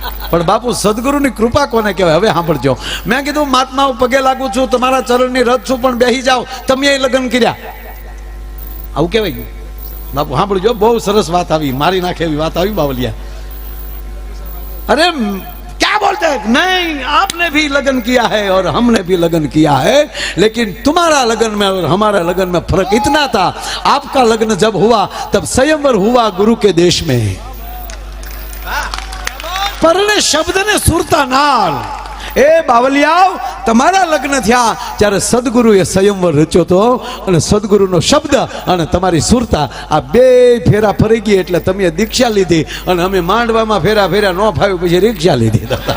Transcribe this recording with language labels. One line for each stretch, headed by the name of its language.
Gujarati: પણ બાપુ સદગુરુની કૃપા કોને કહેવાય? હવે સાંભળજો. મેં કીધું મહાત્માઓ પગે લાગુ છું, તમારા ચરણની રથ છું, પણ બેસી જાઓ, તમે એ લગ્ન કર્યા, આવું કહેવાય ગયું બાપુ? સાંભળજો, બહુ સરસ વાત આવી, મારી નાખે એવી વાત આવી બાવલિયા.
Hindi: अरे क्या बोलते हैं? नहीं, आपने भी लगन किया है और हमने भी लगन किया है, लेकिन तुम्हारा लगन में और हमारा लगन में फर्क इतना था, आपका लगन जब हुआ तब स्वयंवर हुआ गुरु के देश में. परने शब्द ने सुरता नाल
Gujarati: એ બાવલિયાઓ, તમારા લગ્ન થયા ત્યારે સદગુરુએ સ્વયંવર રચ્યો હતો અને સદગુરુનો શબ્દ અને તમારી સુરતા આ બે ફેરા ફરી ગઈ એટલે તમે દીક્ષા લીધી અને અમે માંડવામાં ફેરા ફેરા ન ફાવ્યું પછી રીક્ષા લીધી.